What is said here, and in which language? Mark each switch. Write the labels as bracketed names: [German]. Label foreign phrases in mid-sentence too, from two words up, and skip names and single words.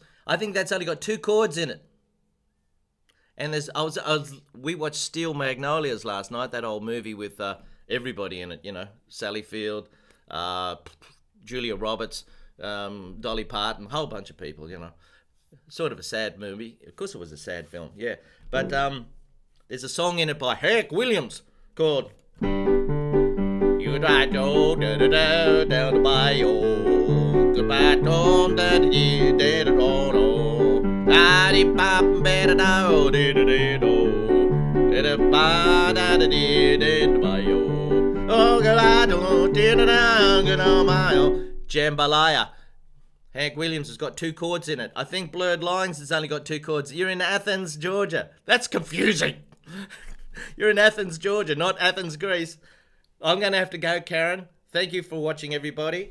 [English] I think that's only got 2 chords in it. And we watched Steel Magnolias last night, that old movie with everybody in it, you know, Sally Field, Julia Roberts, Dolly Parton, a whole bunch of people, you know. Sort of a sad movie. Of course it was a sad film, yeah. But there's a song in it by Hank Williams called Goodbye, Joe, down the bayou. Goodbye, Joe, da-dee, bop, ba-da-do, dee-da-dee-do. Da-da-ba, da-da-dee, dee-da-bayou. Oh, goodbye, Joe, dee-da-da, goodbye, Jambalaya. Hank Williams has got 2 chords in it. I think Blurred Lines has only got 2 chords. You're in Athens, Georgia. That's confusing. You're in Athens, Georgia, not Athens, Greece. I'm going to have to go, Karen. Thank you for watching, everybody.